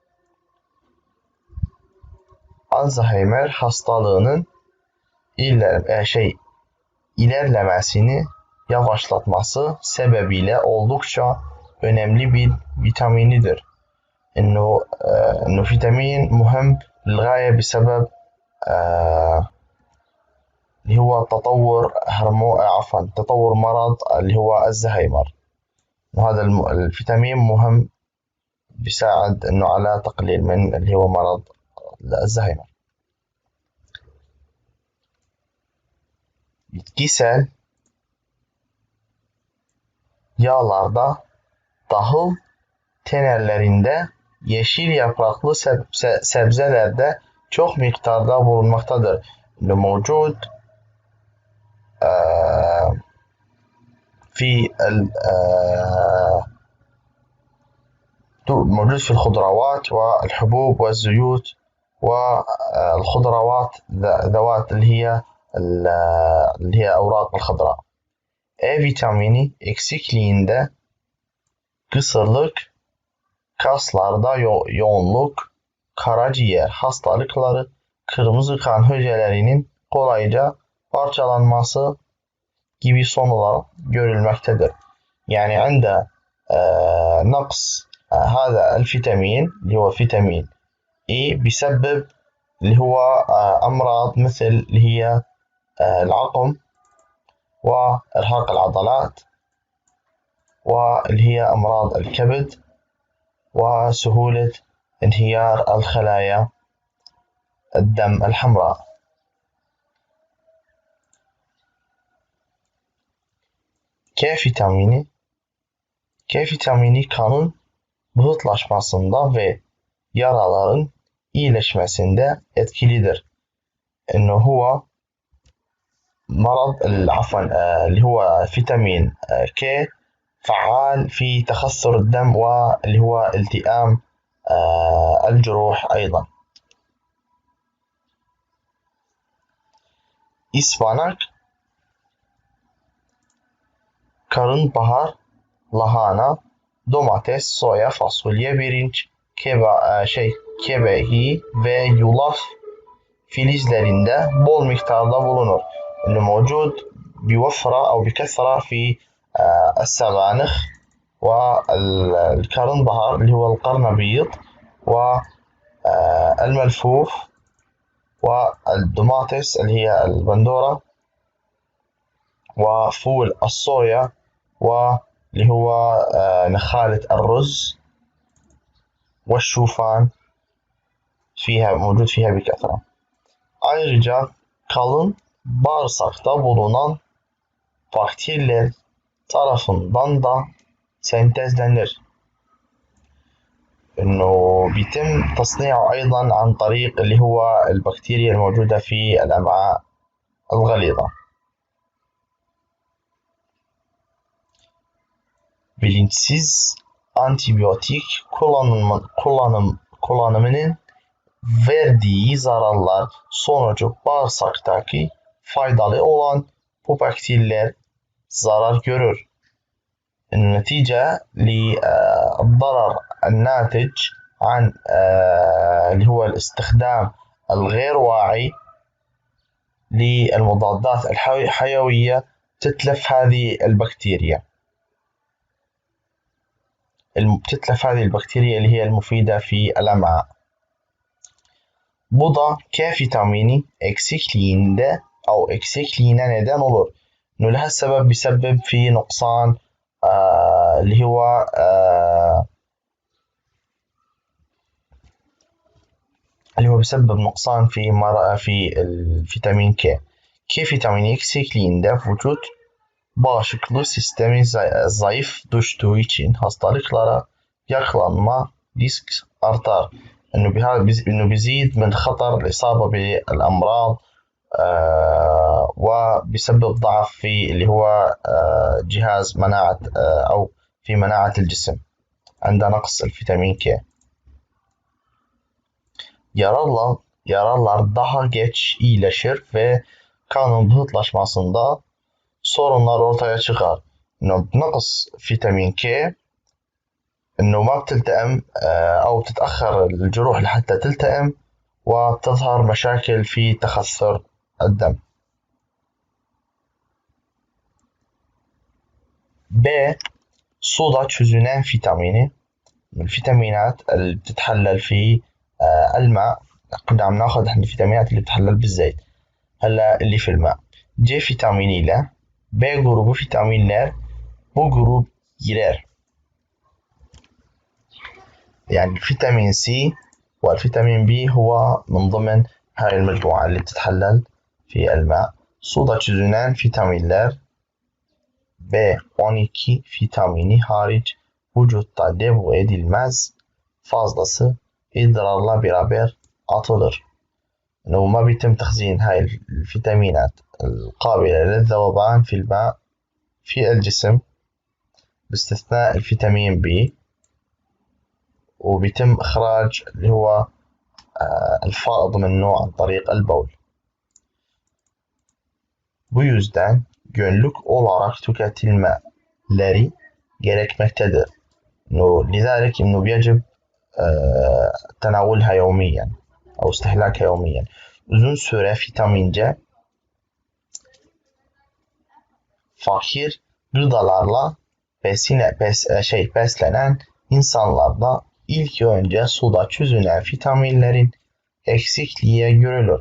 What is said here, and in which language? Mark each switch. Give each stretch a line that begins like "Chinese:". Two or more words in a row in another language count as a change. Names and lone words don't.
Turkish: Alzheimer hastalığının ilerlemesini yavaşlatması sebebiyle oldukça önemli bir vitaminidir.
Arabic: إنه فيتامين مهم للغاية بسبب اللي هو تطور مرض اللي هو الزهايمر. وهذا الفيتامين مهم بيساعد إنه على تقليل من اللي هو مرض الزهايمر.
Turkish: Bitkisel yağlarda tahıl tenerlerinde yeşil yapraklı sebzelerde çok miktarda bulunmaktadır.
Arabic: موجود موجود في الخضروات والحبوب والزيوت والخضروات ذوات اللي هي أوراق الخضراء.
Turkish: E vitamini eksikliğinde kısırlık, kaslarda yoğunluk, karaciğer hastalıkları, kırmızı kan hücrelerinin kolayca parçalanması gibi sonuçlar görülmektedir.
Arabic: يعني عند نقص هذا الفيتامين اللي هو فيتامين E بيسبب اللي هو أمراض مثل اللي هي العقم وإرهاق العضلات واللي هي أمراض الكبد وسهولة انهيار الخلايا الدم الحمراء.
Turkish: K vitamini kanın pıhtılaşmasında ve yaraların iyileşmesinde etkilidir.
Arabic: إنه هو مرض اللي هو فيتامين K فعال في تخثر الدم واللي هو التئام الجروح أيضا.
Turkish: ispanak, karnabahar, lahana, domates, soya, fasulye, pirinç, kebehi ve yulaf filizlerinde bol miktarda bulunur.
Arabic: إنه موجود بوفرة أو بكثرة في السبانخ والكرنبهار اللي هو القرنبيط والملفوف والدوماتس اللي هي البندورة وفول الصويا واللي هو نخالة الرز والشوفان موجود فيها بكثرة.
Turkish: Ayrıca kalın bağırsakta bulunan bakteriler tarafından da sentezlenir.
Arabic: إنه بيتم تصنيعه أيضا عن طريق اللي هو البكتيريا الموجودة في الأمعاء الغليظة.
Turkish: Bilinçsiz antibiyotik kullanımının verdiği zararlar sonucu bağırsaktaki faydalı olan bu bakteriler zarar görür.
Arabic: النتيجة للضرر الناتج عن اللي هو الاستخدام الغير واعي للمضادات الحيوية تتلف هذه البكتيريا. اللي هي المفيدة في الأمعاء.
Turkish: Bu da K vitamini eksikliğine neden olur.
Arabic: إنه لها السبب بيسبب في نقصان اللي هو بيسبب نقصان في الفيتامين K.
Turkish: K vitamini eksikliğinde vücut bağışıklık sistemi zayıf düştüğü için hastalıklara yakalanma risk artar.
Arabic: إنه بيزيد من خطر الإصابة بالأمراض وبيسبب ضعف في اللي هو جهاز مناعة أو في مناعة الجسم عند نقص الفيتامين K.
Turkish: Yaralar daha geç iyileşir ve kanın pıhtılaşmasında sorunlar ortaya çıkar.
Arabic: إنه بنقص فيتامين K إنه ما بتلتئم أو بتتأخر الجروح لحتى تلتئم وتظهر مشاكل في تخثر الدم.
Turkish: B. Suda çözünen vitamini
Arabic: من الفيتامينات اللي بتتحلل في الماء. كنا عم ناخذ احنا الفيتامينات اللي بتتحلل بالزيت هلا اللي في الماء.
Turkish: C vitaminiyle B grubu vitaminler bu grup girer.
Arabic: يعني الفيتامين C والفيتامين B هو من ضمن هاي المجموعة اللي بتتحلل في الماء.
Turkish: Suda çözünen vitaminler B12 vitamini hariç vücutta depo edilmez, fazlası idrarla beraber atılır.
Arabic: إنه ما بيتم تخزين هاي الفيتامينات القابلة للذوبان في الماء في الجسم باستثناء الفيتامين B وبيتم إخراج اللي هو الفائض منه عن طريق البول.
Turkish: Bu yüzden günlük olarak tüketilmeleri gerekmektedir.
Arabic: لذلك إنه بيجب تناولها يوميا أو استهلاكها يوميا.
Turkish: Uzun süre vitamin C fakir gıdalarla beslenen insanlarda ilk önce suda çözünen vitaminlerin eksikliği görülür.